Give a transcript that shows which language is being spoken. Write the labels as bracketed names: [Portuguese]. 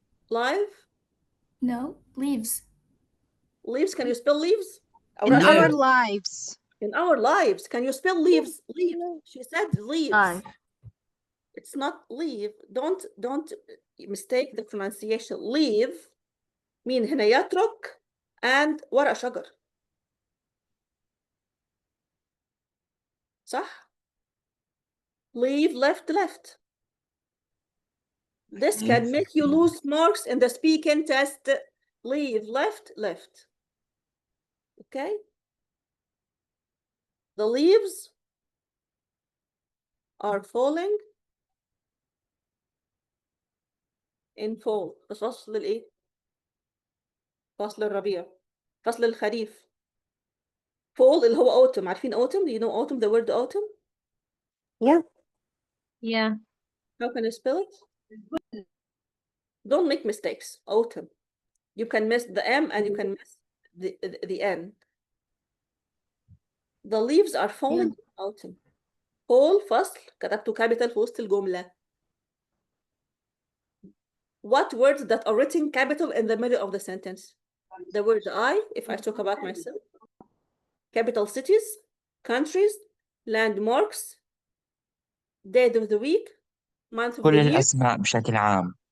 [English] life. No, leaves. Leaves, can you spell leaves? In Or our Live. lives. in our lives, can you spell leaves? Leave. She said leaves. Life. It's not leave. Don't mistake the pronunciation. [Arabic] Leave mean هنا يترك and ورق شجر. صح؟ [English] Leave, left. This can make you lose marks in the speaking test. Leave, left. Okay? The leaves are falling in fall. [Arabic] بس فصل الايه؟ فصل الربيع. فصل الخريف. Fall اللي هو autumn. عارفين autumn? [English] Do you know autumn? The word autumn? Yeah. Yeah. How can I spell it? Don't make mistakes. Autumn. You can miss the M and you can miss the N. The leaves are falling in autumn. [Arabic] Fall فصل كتبته capital في وسط الجملة. [English] What words that are written capital in the middle of the sentence? The word I, if I talk about myself. Capital cities, countries, landmarks, day of the week, month of [Arabic] كل [English] the year. [Arabic] الأسماء بشكل عام.